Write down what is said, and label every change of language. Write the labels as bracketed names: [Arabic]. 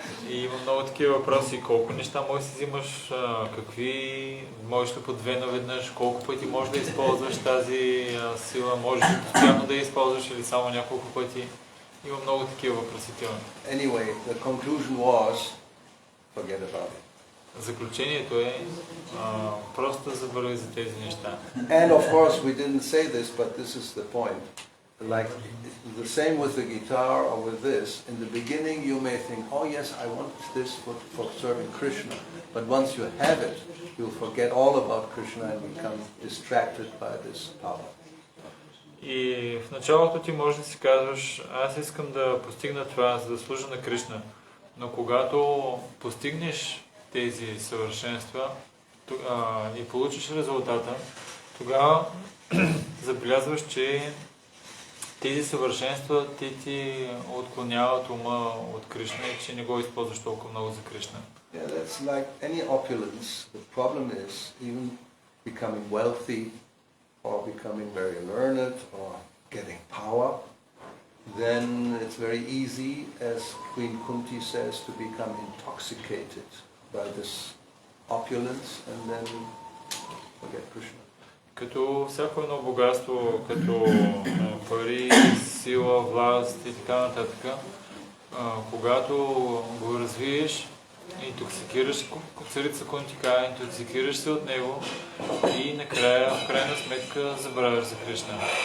[Bulgarian] И има много такива въпроси. Колко неща можеш да си взимаш, какви, можеш ли по две наведнъж, колко пъти можеш да използваш тази сила, можеш ли постоянно да я използваш или само няколко пъти. Има много такива въпросителни. [English] Anyway, the conclusion was, forget about it. [Bulgarian] Заключението е просто забравяй за тези неща. [English] And of course we didn't say this, but this is the point. Like the same with the guitar or with this. In the beginning you may think, oh yes, I want this for serving Krishna. But once you have it, you'll forget all about Krishna and become distracted by this power. [Bulgarian] И в началото ти можеш да си казваш, аз искам да постигна това, за да служа на Кришна. Но когато постигнеш тези съвършенства и получиш резултата, тогава забелязваш, че тези съвършенства ти отклоняват ума от Кришна и че не го използваш толкова много за Кришна. [English] Yeah, that's like any opulence. The problem is even becoming wealthy or becoming very learned or getting power. Then it's very easy, as Queen Kunti says, to become intoxicated by this opulence and then forget Krishna. [Bulgarian] Като всяко едно богатство, като пари, сила, власт и така нататък, когато го развиеш, интоксикираш, царица Кунтика, интоксикираш се от него и накрая, в крайна сметка, забравяш за Кришна.